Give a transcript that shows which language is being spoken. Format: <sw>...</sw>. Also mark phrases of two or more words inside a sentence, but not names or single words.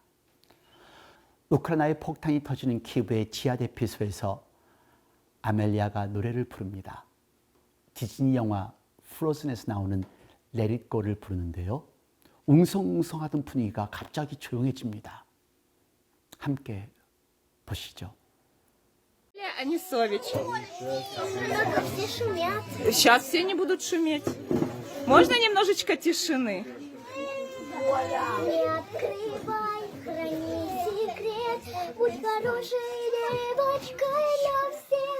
<ko>우크라이나의 폭탄이 터지는 키브의 지하 대피소에서 아멜리아가 노래를 부릅니다. 디즈니 영화 프로즌에서 나오는 Let It Go를 부르는데요. 웅성웅성하던 분위기가 갑자기 조용해집니다. 함께 보시죠.</ko> <ru>Анисович. Только все шумят. Сейчас все не будут шуметь. Можно немножечко тишины? Не открывай, храни секрет. Будь хорошей девочкой для всех.</ru>